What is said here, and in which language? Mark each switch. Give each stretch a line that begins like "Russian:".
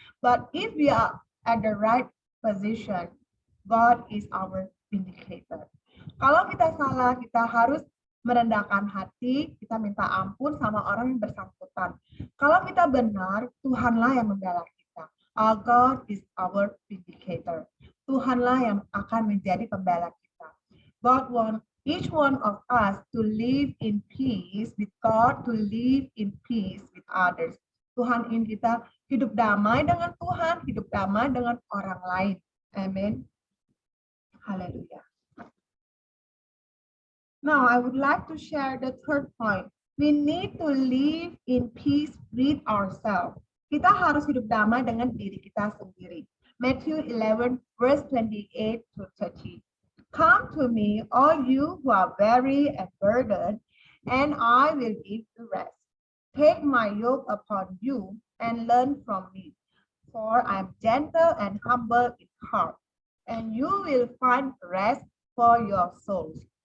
English: But if we are at the right position, God is our vindicator.
Indonesian: Kalau kita salah, kita harus merendahkan hati, kita minta ampun sama orang yang bersangkutan. Kalau kita benar, Tuhanlah yang membela kita.
English: Our God is our vindicator.
Indonesian: Tuhanlah yang akan menjadi pembela kita.
English: God wants each one of us to live in peace with God, to live in peace with others.
Indonesian: Tuhan ingin kita hidup damai dengan Tuhan, hidup damai dengan orang lain.
English: Amen. Hallelujah. Now, I would like to share the third point. We need to live in peace with ourselves.
Indonesian: Kita harus hidup damai dengan diri kita sendiri.
English: Matthew 11, verse 28 to 30. Come to me, all you who are weary and burdened, and I will give you rest. Take my yoke upon you and learn from me, for I am gentle and humble in heart, and you will find rest for your souls.